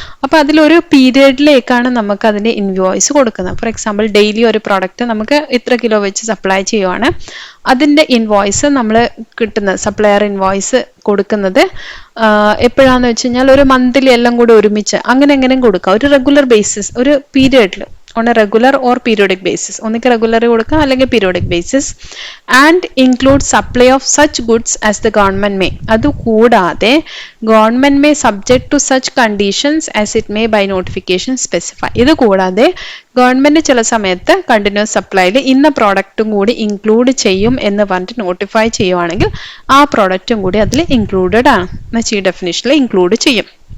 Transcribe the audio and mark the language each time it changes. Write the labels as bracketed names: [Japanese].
[Malayalam] അപ്പൊ അതിലൊരു പീരിയഡിലേക്കാണ് നമുക്ക് അതിന്റെ ഇൻവോയ്സ് കൊടുക്കുന്നത്. ഫോർ എക്സാമ്പിൾ ഡെയിലി ഒരു പ്രോഡക്റ്റ് നമുക്ക് ഇത്ര കിലോ വെച്ച് സപ്ലൈ ചെയ്യുവാണ്, അതിന്റെ ഇൻവോയ്സ് നമ്മൾ കിട്ടുന്നത്, സപ്ലയർ ഇൻവോയ്സ് കൊടുക്കുന്നത് എപ്പോഴാന്ന് വെച്ച് കഴിഞ്ഞാൽ ഒരു മന്ത്ലി എല്ലാം കൂടെ ഒരുമിച്ച് അങ്ങനെ എങ്ങനെയും കൊടുക്കാം. ഒരു റെഗുലർ ബേസിസ്, ഒരു പീരിയഡിൽ [English] on a regular or periodic basis. [Malayalam] ഒന്നിക്ക് regular കൊടുക്കാം അല്ലെങ്കിൽ periodic basis. [English] And include supply of such goods as the government may. [Malayalam] അതുകൂടാതെ [English] Government may subject to such conditions as it may by notification specify. [Malayalam] ഇത് കൂടാതെ government ചില സമയത്ത് continuous സപ്ലൈയിൽ ഇന്ന പ്രോഡക്റ്റും കൂടി include ചെയ്യും എന്ന് പറഞ്ഞിട്ട് നോട്ടിഫൈ ചെയ്യുവാണെങ്കിൽ ആ പ്രോഡക്റ്റും കൂടി അതിൽ ഇൻക്ലൂഡഡ് ആണ്, എന്നുവെച്ചാൽ ഈ ഡെഫിനിഷനിൽ ഇൻക്ലൂഡ് ചെയ്യും.